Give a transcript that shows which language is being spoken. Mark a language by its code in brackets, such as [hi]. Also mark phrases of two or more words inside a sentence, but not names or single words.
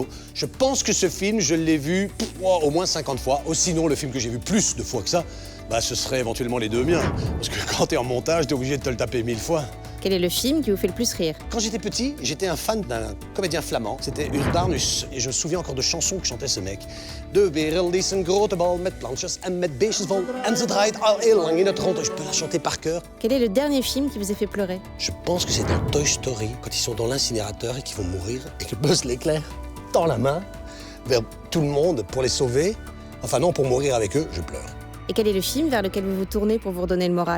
[fr] Je pense que ce film, je l'ai vu au moins 50 fois. Ou sinon, le film que j'ai vu plus de fois que ça, ce serait éventuellement les deux miens. Parce que quand t'es en montage, t'es obligé de te le taper 1000 fois. Quel est le film qui vous fait le plus rire? Quand j'étais petit, j'étais un fan d'un comédien flamand. C'était Urbanus. Et je me souviens encore de chansons que chantait ce mec. [nl] De wereld is een grote bal met plantjes en met beestjes vol. En ze draait al heel lang in het rond. [fr] Je peux la chanter par cœur. Quel est le dernier film qui vous a fait pleurer? Je pense que c'est dans Toy Story, quand ils sont dans l'incinérateur et qu'ils vont mourir, et que Buzz l'éclair tend la main vers tout le monde pour les sauver. Enfin non, pour mourir avec eux, je pleure. Et quel est le film vers lequel vous vous tournez pour vous redonner le moral?